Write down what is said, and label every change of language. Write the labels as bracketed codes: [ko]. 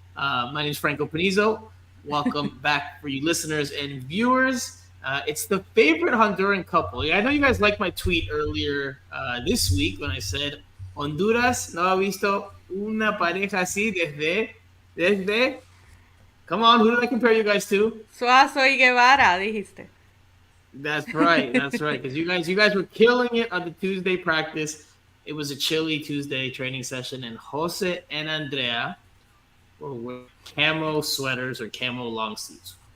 [en] My name is Franco Panizo. Welcome back for you listeners and viewers. It's the favorite Honduran couple. Yeah, I know you guys liked my tweet earlier this week when I said [es] Honduras no ha visto una pareja así desde. [en] Come on, who did I compare you guys to? [es] Suazo y Guevara, dijiste. [en] That's right. That's right. Because you guys were killing it on the Tuesday practice. It was a chilly Tuesday training session, and Jose and Andrea were wearing camo sweaters or camo long sleeves.